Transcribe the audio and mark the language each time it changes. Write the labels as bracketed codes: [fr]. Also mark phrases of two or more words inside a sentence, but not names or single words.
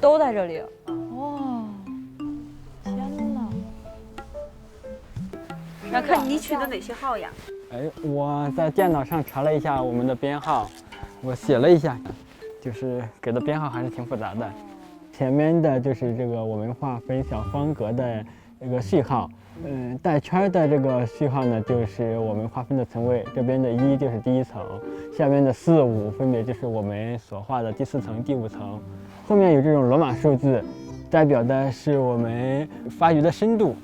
[zh] 都在这里。哇！天哪！那看你取的哪些号呀？哎，我在电脑上查了一下我们的编号，我写了一下，就是给的编号还是挺复雜的。前面的就是这個我們劃分小方格的這個序號，帶圈的這個序號呢，就是我們劃分的層位。這邊的1就是第1層，下面的4、5分別就是我們所畫的第4層、第5層。後面有這種羅馬數字，代表的是我們發掘的深度。